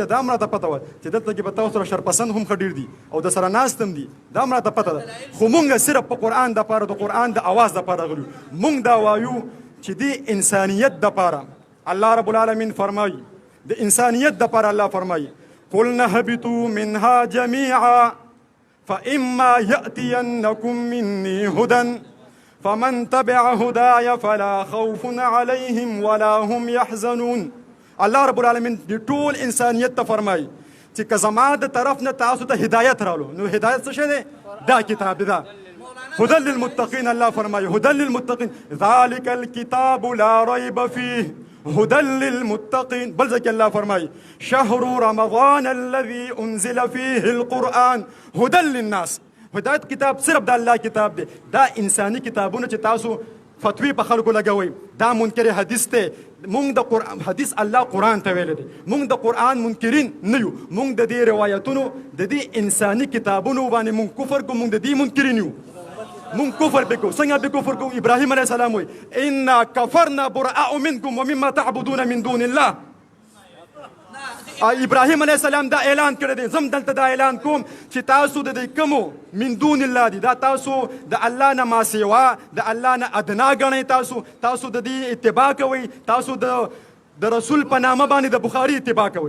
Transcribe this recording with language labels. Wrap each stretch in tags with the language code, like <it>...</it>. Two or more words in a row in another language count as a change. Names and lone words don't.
<ps>دا هم راته پته وه چې دلته کې به تاسو سره شرپسند هم ښه ډېر دي او د سره ناست هم دي، دا هم راته پته ده. خو مونږ صرف په قرآن دپاره، د قرآن د اواز دپاره راغلي یو. مونږ دا وایو چې د انسانیت دپاره الله رب العالمین فرمایي، د انسانیت دپاره الله فرمایي</ps> <ar>قلنا اهبطوا منها جميعا فإما يأتينكم مني هدى فمن تبع هداي فلا خوف عليهم ولا هم يحزنون.</ar> <ps>الله رب العالمین د ټول انسانیت ته فرمایي چې که زما د طرف نه تاسو ته هدایت رالو، نو هدایت څه شی دی؟ دا کتاب دی، دا</ps> <ar>هدى للمتقين. الله فرمایي هدى للمتقين ذلك الكتاب لا ريب فيه هدى للمتقين. بل ذلك الله فرمائي شهر رمضان الذي أنزل فيه القرآن هدى للناس.</ar> <ps>هدایت کتاب صرف د الله کتاب دی. دا انساني کتابونه چې تاسو فتوی په خلکو لګوئ، دا منکر حدیث دی. مونږ د قرآن حدیث الله قرآن ته ویلی دی. مونږ د قرآن منکرین نه یو. مونږ د دې روایتونو د دې انساني کتابونو باندې مونږ کفر کوو، مونږ د دې منکرین یو. مون کفر بکو. څنګه به کفر کو؟ ابراهیم</ps> <ar>علیه السلام</ar> <ps>وی</ps> <ar>انا کفرنا براء منکم ومما تعبدون من دون الله.</ar> <ps>ابراهیم</ps> <ar>علیه السلام</ar> <ps>دا اعلان کړی دی، زم دلته دا اعلان کوم چې تاسو د دې کومو</ps> <ar>من دون الله</ar> <ps>دي، دا تاسو د الله نه ما سوا، د الله نه ادنا ګڼئ. تاسو د دې اتباع کوئ. تاسو د رسول په نامه باندې د بخاري اتباع کوئ.</ps>